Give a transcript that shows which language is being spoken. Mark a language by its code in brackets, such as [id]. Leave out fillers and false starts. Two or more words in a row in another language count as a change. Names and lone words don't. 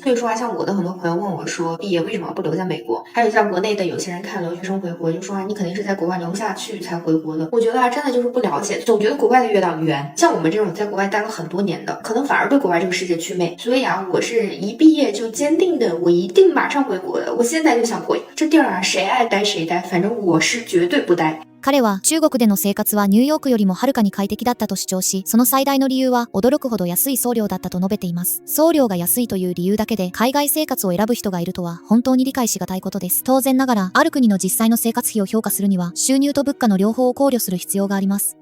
[zh] 所以说啊，像我的很多朋友问我说毕业为什么不留在美国，还有像国内的有些人看留学生回国就说啊，你肯定是在国外留不下去才回国的。我觉得啊真的就是不了解，总觉得国外的月亮圆，像我们这种在国外待了很多年的可能反而对国外这个世界祛魅。所以啊，我是一毕业就坚定的我一定马上回国的，我现在就想回。这地儿啊谁爱待谁待，反正我是绝对不待。 [ja] 彼は中国での生活はニューヨークよりもはるかに快適だったと主張し、その最大の理由は驚くほど安い送料だったと述べています。送料が安いという理由だけで海外生活を選ぶ人がいるとは本当に理解しがたいことです。当然ながら、ある国の実際の生活費を評価するには収入と物価の両方を考慮する必要があります。